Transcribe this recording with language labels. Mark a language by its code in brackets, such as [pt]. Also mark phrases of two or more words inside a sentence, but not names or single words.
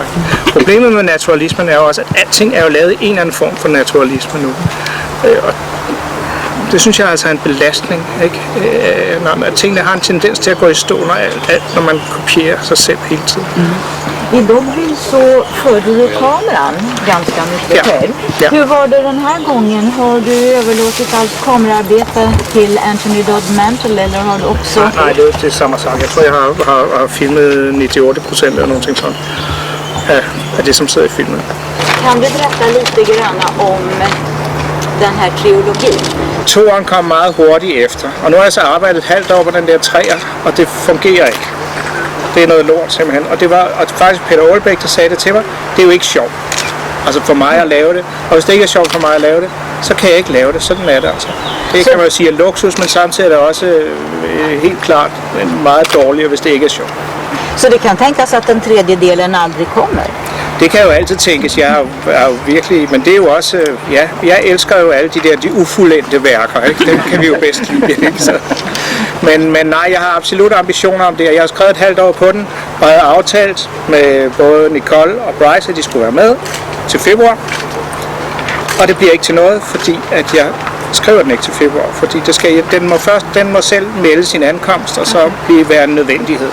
[da] Problemet med naturalismen er jo også, at alting er jo lavet i en eller anden form for naturalisme nu. Og det synes jeg altså er en belastning, ikke? Når tingene har en tendens til at gå i stå, når man kopierer sig selv hele tiden. [sv] I Dublin så förde du kameran ganska mycket själv. Ja. Hur var det den här gången? Har du överlåtit allt kamerarbete till Anthony Dodd Mantle eller har du också... [da] Nej, det er [sv] samma sak. [da] Jeg tror, jeg har filmet 98% eller [sv] någonting sånt [da] af det, som sidder i filmen. [sv] Kan du berätta lite grann om den her trilogi? [da] Toren kom meget hurtigt efter, og nu har jeg så arbejdet et halvt år på den der 3'er, og det fungerer ikke. Det er noget lort simpelthen, og det var faktisk Peter Aalbæk, der sagde det til mig, det er jo ikke sjovt. Altså for mig at lave det, og hvis det ikke er sjovt for mig at lave det, så kan jeg ikke lave det, sådan er det altså. Det kan man jo sige er luksus, men samtidig er det også helt klart meget dårligere, hvis det ikke er sjovt. [sv] Så det kan tänkas att den tredje delen aldrig kommer? [da] Det kan jo altid tænkes, jeg er jo virkelig, men det er jo også, jeg elsker jo alle de ufuldendte værker, ikke? Dem kan vi jo bedst lide, ikke? Så. Men nej, jeg har absolut ambitioner om det, og jeg har skrevet et halvt år på den, og jeg har aftalt med både Nicole og Bryce, at de skulle være med til februar, og det bliver ikke til noget, fordi at jeg skriver den ikke til februar, fordi det skal, den må selv melde sin ankomst, og så være en nødvendighed.